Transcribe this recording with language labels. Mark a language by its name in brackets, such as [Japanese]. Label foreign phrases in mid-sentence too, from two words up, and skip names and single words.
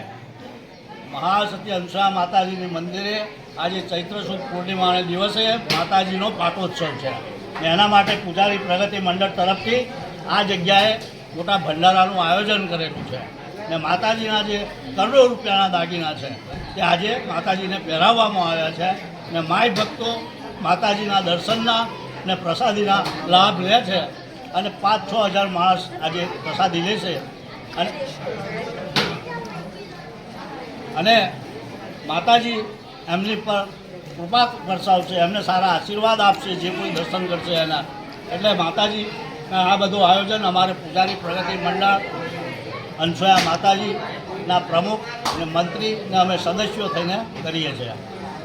[Gujarati] મહાસતી અનસુયા માતાજી મંદિરે આજ ચૈત્ર સુદ પૂર્ણિમા દિવસે માતાજી પાટોત્સવ હૈ। એના માટે પુજારી પ્રગતિ મંડળ તરફથી આ જગ્યાએ મોટા ભંડારાનું આયોજન કરેલું છે ને માતાજીના જે કરોડો રૂપિયાના દાગીના છે તે આજે માતાજીને પહેરાવવામાં આવ્યા છે ને માય ભક્તો માતાજીના દર્શનના ને પ્રસાદીના લાભ લે છે અને 5-6 હજાર માણસ આજે પ્રસાદી લેશે અને માતાજી એમની પર કૃપા વરસાવશે, એમને સારા આશીર્વાદ આપશે જે કોઈ દર્શન કરશે એના। એટલે માતાજી આ બધું આયોજન અમારે પૂજારી પ્રગતિ મંડળ અનસુયા માતાજીના પ્રમુખ અને મંત્રી ને અમે સદસ્યો થઈને કરીએ છીએ।